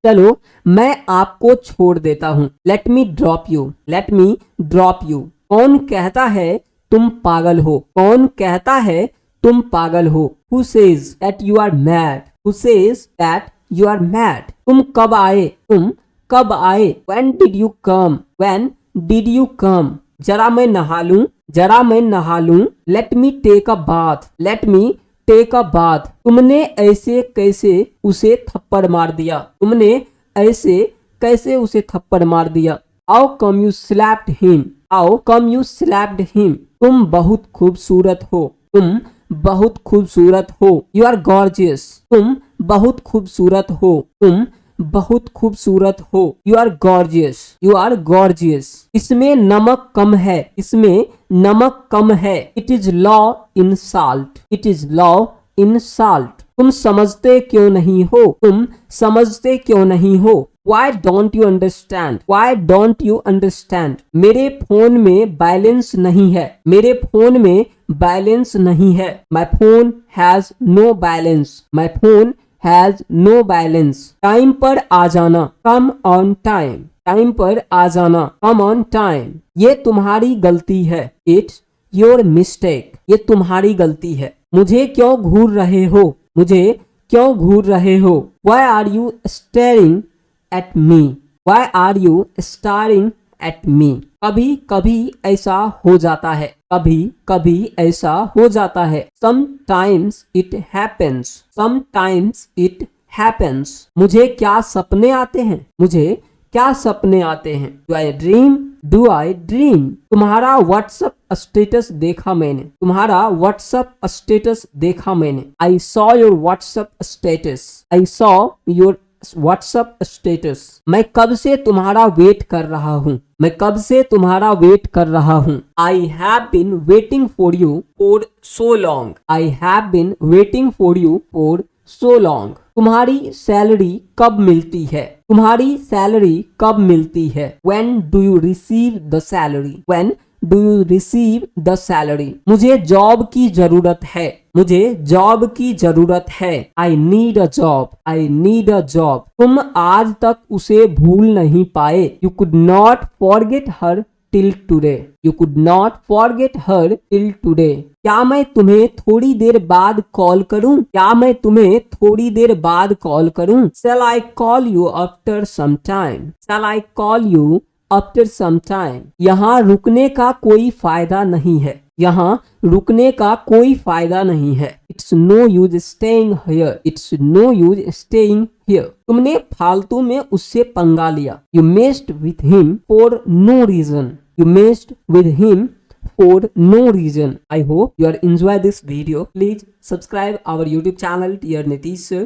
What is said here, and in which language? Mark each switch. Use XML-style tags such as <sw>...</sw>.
<hi>चलो मैं आपको छोड़ देता हूँ.</hi> <en>Let me drop you. Let me drop you.</en> <hi>कौन कहता है तुम पागल हो? कौन कहता है तुम पागल हो?</hi> <en>Who says that you are mad? Who says that you are mad?</en> <hi>तुम कब आए? तुम कब आए?</hi> <en>When did you come? When did you come?</en> <hi>जरा मैं नहा लूं. जरा मैं नहा लूं.</hi> <en>Let me take a bath. Let me take a bath.</en> <hi>तुमने ऐसे कैसे उसे थप्पड़ मार दिया? तुमने ऐसे कैसे उसे थप्पड़ मार दिया?</hi> <en>How come you slapped him? How come you slapped him?</en> <hi>तुम बहुत खूबसूरत हो. तुम बहुत खूबसूरत हो।</hi> <en>You are gorgeous.</en> <hi>तुम बहुत खूबसूरत हो। तुम बहुत खूबसूरत हो।</hi> <en>You are gorgeous. You are gorgeous.</en> <hi>इसमें नमक कम है। इसमें नमक कम है।</hi> <en>It is low in salt. It is low in salt.</en> <hi>तुम समझते क्यों नहीं हो। तुम समझते क्यों नहीं हो।</hi> <en>Why don't you understand? Why don't you understand?</en> <hi>मेरे फोन में बैलेंस नहीं है। मेरे फोन में बैलेंस नहीं है।</hi> <en>My phone has no balance. My phone has no balance.</en> <hi>Time पर आ जाना।</hi> <en>Come on time.</en> <hi>टाइम पर आ जाना। Come on time. ये तुम्हारी गलती है।</hi> <en>It's your mistake.</en> <hi>ये तुम्हारी गलती है। मुझे क्यों घूर रहे हो। मुझे क्यों घूर रहे हो।</hi> <en>Why are you staring at me? Why are you staring at me?</en> <hi>कभी कभी ऐसा हो जाता है। कभी कभी ऐसा हो जाता है।</hi> <en>Sometimes it happens. Sometimes it happens.</en> <hi>मुझे क्या सपने आते हैं। मुझे क्या सपने आते हैं।</hi> <en>Do I dream? Do I dream?</en> <hi>तुम्हारा व्हाट्सएप स्टेटस देखा मैंने। तुम्हारा व्हाट्सएप स्टेटस देखा मैंने।</hi> <en>I saw your WhatsApp status. I saw your WhatsApp status.</en> <hi>मैं कब से तुम्हारा वेट कर रहा हूँ। मैं कब से तुम्हारा वेट कर रहा हूँ।</hi> <en>I have been waiting for you for so long. I have been waiting for you for so long.</en> <hi>तुम्हारी सैलरी कब मिलती है। तुम्हारी सैलरी कब मिलती है।</hi> <en>When do you receive the salary? When do you receive the salary?</en> <hi>मुझे job की जरूरत है। मुझे जॉब की जरूरत है।</hi> <en>I need a job. I need a job.</en> <hi>तुम आज तक उसे भूल नहीं पाए।</hi> <en>You could not forget her till today. You could not forget her till today.</en> <hi>क्या मैं तुम्हें थोड़ी देर बाद कॉल करूं। क्या मैं तुम्हें थोड़ी देर बाद कॉल करूं।</hi> <en>Shall I call you after some time? Shall I call you after some time?</en> <hi>यहाँ रुकने का कोई फायदा नहीं है। यहाँ रुकने का कोई फायदा नहीं है।</hi> <en>It's no use staying here. It's no use staying here.</en> <hi>तुमने फालतू में उससे पंगा लिया।</hi> <en>You messed with him for no reason. You messed with him for no reason. I hope you are enjoy this video. Please subscribe our YouTube channel, dear Nitish sir.</en>